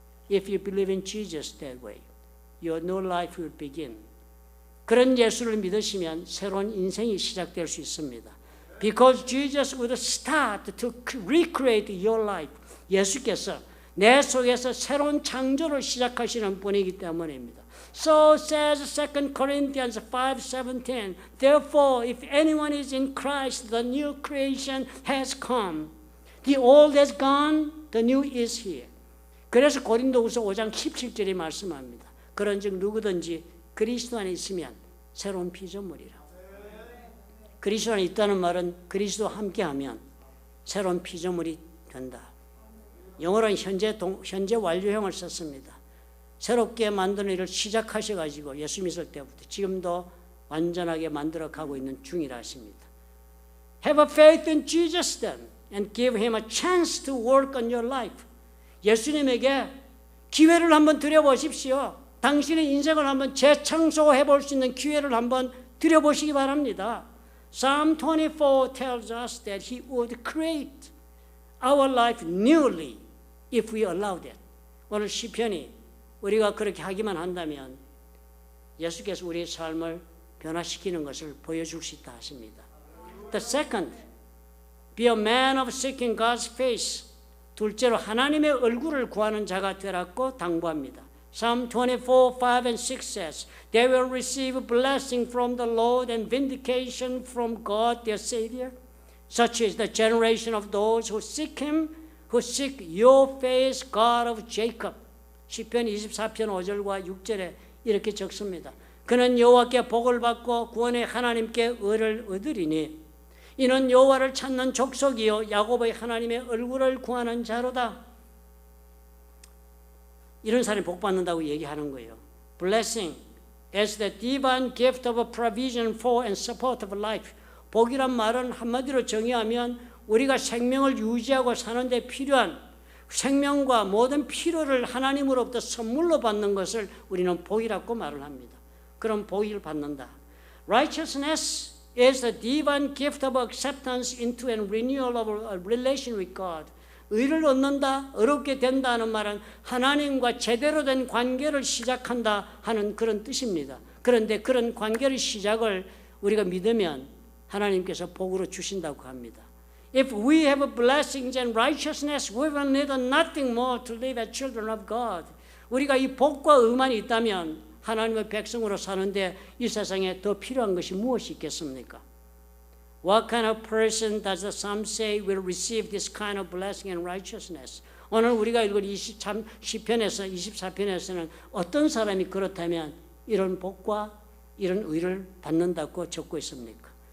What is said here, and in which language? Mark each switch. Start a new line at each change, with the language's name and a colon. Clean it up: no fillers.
English: If you believe in Jesus that way, your new life will begin.
Korean: 그런 예수를 믿으시면 새로운 인생이 시작될 수 있습니다.
English: Because Jesus would start to recreate your life.
Korean: 예수께서 내 속에서 새로운 창조를 시작하시는 분이기 때문입니다.
English: So says 2 Corinthians 5:17. Therefore, if anyone is in Christ, the new creation has come. The old has gone, the new is here.
Korean: 그래서 고린도후서 5장 17절에 말씀합니다. 그런즉 누구든지 그리스도 안에 있으면 새로운 피조물이라. 그리스도 안에 있다는 말은 그리스도와 함께하면 새로운 피조물이 된다. 영어로는 현재 완료형을 썼습니다. 새롭게 만드는 일을 시작하셔가지고 예수 믿을 때부터 지금도 완전하게 만들어가고 있는 중이라 하십니다.
English: Have a faith in Jesus then and give him a chance to work on your life.
Korean: 예수님에게 기회를 한번 드려보십시오. 당신의 인생을 한번 재창조해 볼 수 있는 기회를 한번 드려보시기 바랍니다.
English: Psalm 24 tells us that he would create our life newly if we allowed it.
Korean: 오늘 시편이 우리가 그렇게 하기만 한다면 예수께서 우리의 삶을 변화시키는 것을 보여줄 수 있다 하십니다.
English: The second, be a man of seeking God's face.
Korean: 둘째로 하나님의 얼굴을 구하는 자가 되라고 당부합니다.
English: Psalm 24, 5 and 6 says, They will receive blessing from the Lord and vindication from God their Savior. Such is the generation of those who seek Him, who seek your face, God of Jacob.
Korean: 시편 24편 5절과 6절에 이렇게 적습니다. 그는 여호와께 복을 받고 구원의 하나님께 의를 얻으리니 이는 여호와를 찾는 족속이요 야곱의 하나님의 얼굴을 구하는 자로다. 이런 사람이 복 받는다고 얘기하는 거예요.
English: Blessing as the divine gift of a provision for and support of life.
Korean: 복이란 말은 한마디로 정의하면 우리가 생명을 유지하고 사는 데 필요한 생명과 모든 필요를 하나님으로부터 선물로 받는 것을 우리는 복이라고 말을 합니다. 그럼 복을 받는다.
English: Righteousness is the divine gift of acceptance into and renewal of a relation with God.
Korean: 의를 얻는다, 어렵게 된다는 말은 하나님과 제대로 된 관계를 시작한다 하는 그런 뜻입니다. 그런데 그런 관계의 시작을 우리가 믿으면 하나님께서 복으로 주신다고 합니다.
English: If we have blessings and righteousness, we will need nothing more to live as children of God.
Korean: 우리가 이 복과 의만이 있다면 하나님의 백성으로 사는데 이 세상에 더 필요한 것이 무엇이 있겠습니까?
English: What kind of person does the psalm say will receive this kind of blessing and righteousness?
Korean: 오늘 우리가 읽은 시편에서 24편에서는 어떤 사람이 그렇다면 이런 복과 이런 의를 받는다고 적고 있습니까?